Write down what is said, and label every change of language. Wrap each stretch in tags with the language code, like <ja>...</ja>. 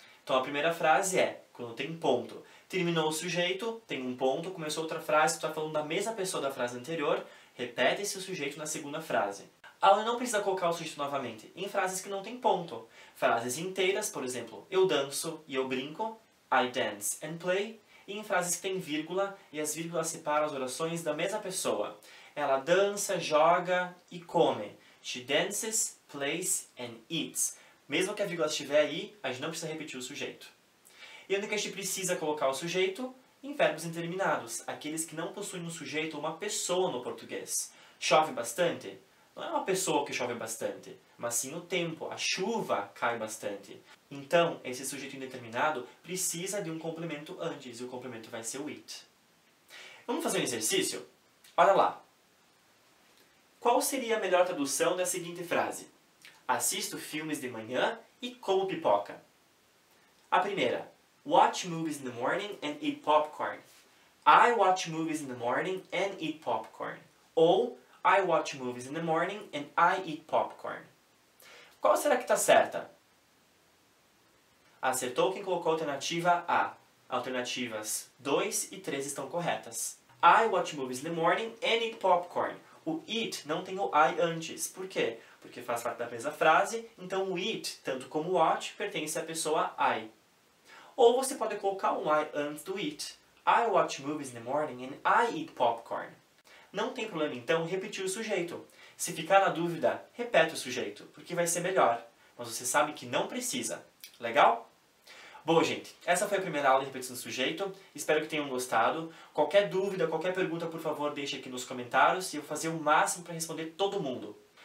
<pt>Então a primeira frase é, quando tem ponto. Terminou o sujeito, tem um ponto, começou outra frase, tu está falando da mesma pessoa da frase anterior, repete esse sujeito na segunda frase. Aula não precisa colocar o sujeito novamente em frases que não tem ponto. Frases inteiras, por exemplo, eu danço e eu brinco,</pt> <en>I dance and play,</en> <pt>e em frases que tem vírgula e as vírgulas separam as orações da mesma pessoa. Ela dança, joga e come.</pt> <en>She dances, plays and eats.</en> <pt>Mesmo que a vírgula estiver aí, a gente não precisa repetir o sujeito. E onde que a gente precisa colocar o sujeito? Em verbos indeterminados, aqueles que não possuem um sujeito ou uma pessoa no português. Chove bastante? Não é uma pessoa que chove bastante, mas sim o tempo, a chuva cai bastante. Então, esse sujeito indeterminado precisa de um complemento antes, e o complemento vai ser o it. Vamos fazer um exercício? Olha lá. Qual seria a melhor tradução da seguinte frase? Assisto filmes de manhã e como pipoca. A primeira.</pt> <en>Watch movies in the morning and eat popcorn. I watch movies in the morning and eat popcorn.</en> <pt>Ou</pt> <en>I watch movies in the morning and I eat popcorn.</en> <pt>Qual será que está certa? Acertou quem colocou a alternativa A. Alternativas 2 e 3 estão corretas.</pt> <en>I watch movies in the morning and eat popcorn.</en> <pt>O eat não tem o I antes. Por quê? Porque faz parte da mesma frase, então o eat, tanto como o watch, pertence à pessoa I. Ou você pode colocar um I antes do eat.</pt> <en>I watch movies in the morning and I eat popcorn.</en> <pt>Não tem problema, então, repetir o sujeito. Se ficar na dúvida, repete o sujeito, porque vai ser melhor. Mas você sabe que não precisa. Legal? Bom, gente, essa foi a primeira aula de repetição do sujeito. Espero que tenham gostado. Qualquer dúvida, qualquer pergunta, por favor, deixe aqui nos comentários e eu vou fazer o máximo para responder todo mundo.</pt>